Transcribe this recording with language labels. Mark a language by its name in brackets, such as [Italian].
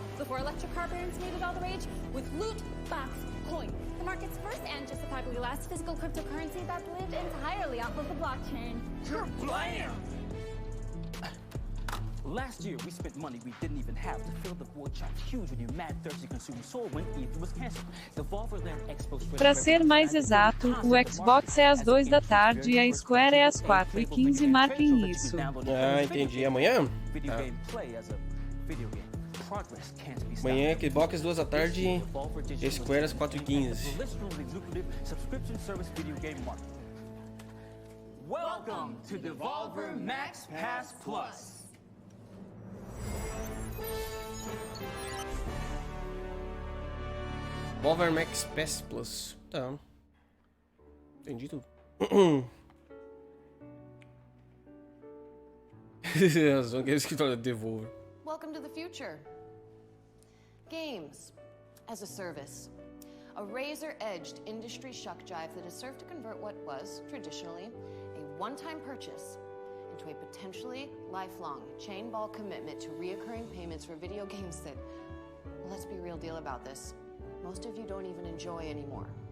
[English] Before electric car barons made it all the rage with loot box coin. The market's first and justifiably last physical cryptocurrency that lived entirely off of the blockchain. Blam! Last year, we spent money we didn't even have to fill the void shop huge with your mad thirsty consumers sold when E3 was canceled. Devolver Land Expo. [Portuguese] Para ser mais exato, o Xbox é às 2 da tarde e a Square é às 4h15. Marquem isso. Ah, entendi. Amanhã? Amanhã, Xbox 2 da tarde, Square às 4h15. [English] Welcome to Devolver Max Pass Plus. [Portuguese] Devolver Max Pass Plus. Tá. Entendi tudo. Só que escritório Devolver. [English] Welcome to the future. Games as a service. A razor-edged industry shuck jive that has served to convert what was, traditionally, a one-time purchase into a potentially lifelong chain ball commitment to reoccurring payments for video games that, well, let's be real deal about this, most of you don't even enjoy anymore.